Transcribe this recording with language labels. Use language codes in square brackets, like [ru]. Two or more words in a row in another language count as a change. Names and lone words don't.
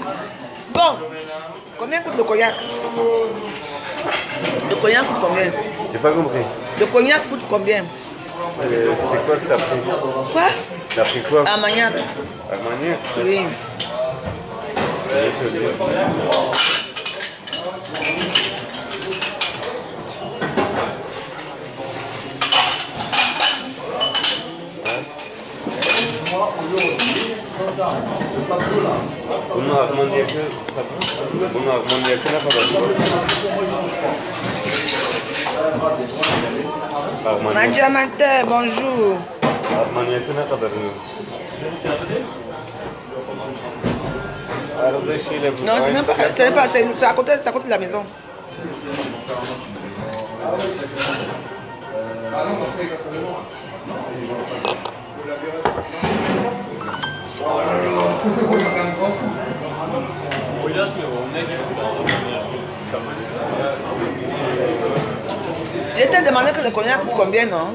[fr] Bon, combien Combien coûte le cognac? Le cognac coûte combien? J'ai pas compris. Le cognac coûte combien? C'est quoi que t'as pris? Quoi? T'as pris quoi? Armagnac. Armagnac? Oui. Je vais te dire. [tr] Bunun Armanyak'ı ne kadar? [fr] Ma diamantaire, bonjour. [tr] Armanyak'ı ne kadar? Arada şeyle bu. [fr] Non, c'est même pas, c'est à côté de la maison. Ah non, c'est personnellement. Oh là là, on est un grand coup. Je t'ai demandé que le cognac coûte combien, non?